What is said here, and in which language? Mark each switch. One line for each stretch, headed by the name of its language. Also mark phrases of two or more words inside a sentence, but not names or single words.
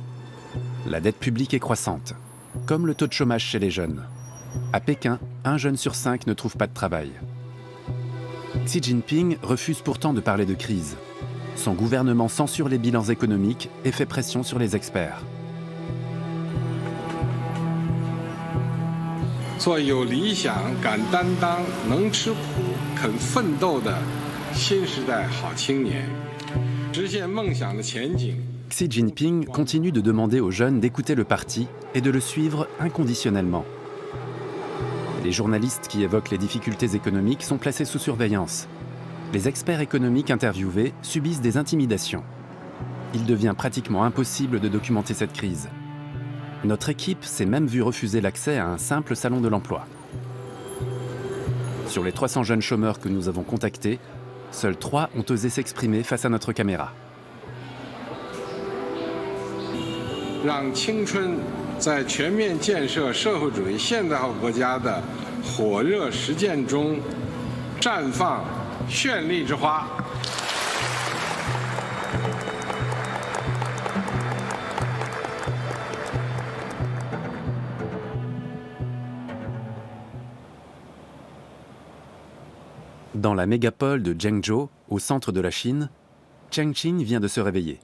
French: La dette publique est croissante, comme le taux de chômage chez les jeunes. À Pékin, 1 jeune sur 5 ne trouve pas de travail. Xi Jinping refuse pourtant de parler de crise. Son gouvernement censure les bilans économiques et fait pression sur les experts.
Chinese: 做有理想、敢担当、能吃苦、肯奋斗的新时代好青年，实现梦想的前景。
French: Xi Jinping continue de demander aux jeunes d'écouter le parti et de le suivre inconditionnellement. Les journalistes qui évoquent les difficultés économiques sont placés sous surveillance. Les experts économiques interviewés subissent des intimidations. Il devient pratiquement impossible de documenter cette crise. Notre équipe s'est même vue refuser l'accès à un simple salon de l'emploi. Sur les 300 jeunes chômeurs que nous avons contactés, seuls 3 ont osé s'exprimer face à notre caméra.
Chinese: 让青春在全面建设社会主义现代化国家的火热实践中绽放绚丽之花。
French: Dans la mégapole de Zhengzhou, au centre de la Chine, Cheng Qing vient de se réveiller.